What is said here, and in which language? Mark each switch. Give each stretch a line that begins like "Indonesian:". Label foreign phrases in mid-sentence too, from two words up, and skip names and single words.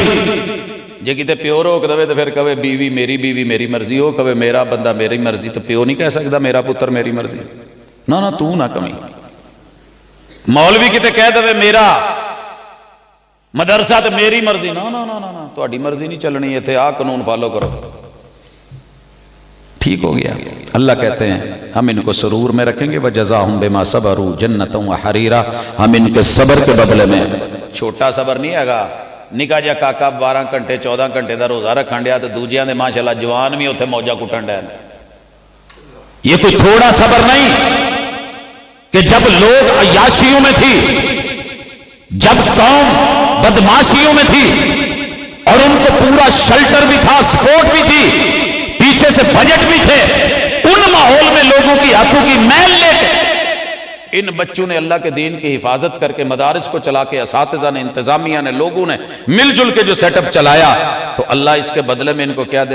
Punjabi: جے کتے پیو روک دے تو پھر کہے بیوی میری مرضی، ہو کہے میرا بندہ میری مرضی، تو پیو نہیں کہہ سکتا میرا پتر میری مرضی، نہ تو نہ کمی۔ مولوی کتے کہہ دے میرا مدرسہ تو میری مرضی، نہ تہاڈی مرضی نہیں چلنی، ایتھے آ قانون فالو کرو۔
Urdu: ٹھیک ہو گیا۔ اللہ کہتے ہیں ہم ان کو سرور میں رکھیں گے،
Arabic: وَجَزَاهُمْ بِمَا صَبَرُوا جَنَّةً وَحَرِيرًا،
Urdu: ہم ان کے صبر کے بدلے میں، چھوٹا صبر نہیں ہے گا،
Punjabi: نکا جا کاکا 12 گھنٹے 14 گھنٹے دا روزہ رکھن ڈیا تو دوجیاں دے ماشاءاللہ جوان بھی اتنے موجہ کٹن ڈیا۔
Urdu: یہ کوئی تھوڑا صبر نہیں کہ جب لوگ عیاشیوں میں تھی، جب قوم بدماشیوں میں تھی اور ان کو پورا شلٹر بھی تھا، سپورٹ بھی تھی، پیچھے سے بجٹ بھی تھے، ان ماحول میں لوگوں کی ہاتھوں کی میل لے کے ان بچوں نے اللہ کے دین کی حفاظت کر کے مدارس کو چلا کے، اساتذہ نے، انتظامیہ نے، لوگوں نے مل جل کے جو سیٹ اپ چلایا، تو اللہ اس کے بدلے میں ان کو کیا دے؟